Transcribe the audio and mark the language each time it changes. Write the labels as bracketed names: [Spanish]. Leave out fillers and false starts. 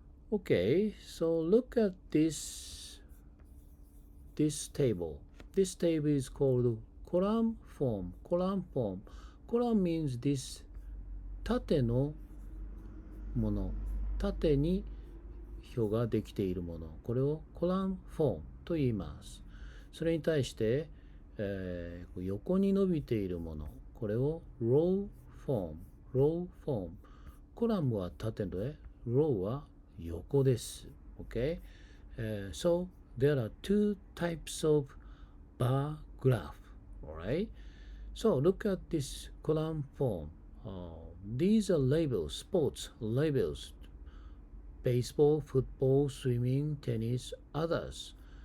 [English] Okay, so look at this table. This table is called column form. Column form. Column means this [Japanese] 縦のもの。縦に表ができているもの。これをコラムフォームと言います。それに対して、横に伸びているもの。これをローフォーム。ローフォーム。コラムは縦で、ローは横です。 [English] Okay? So there are two types of bar graph. Alright? So look at this column form. These are labels, sports labels. Baseball, football, swimming, tennis, others.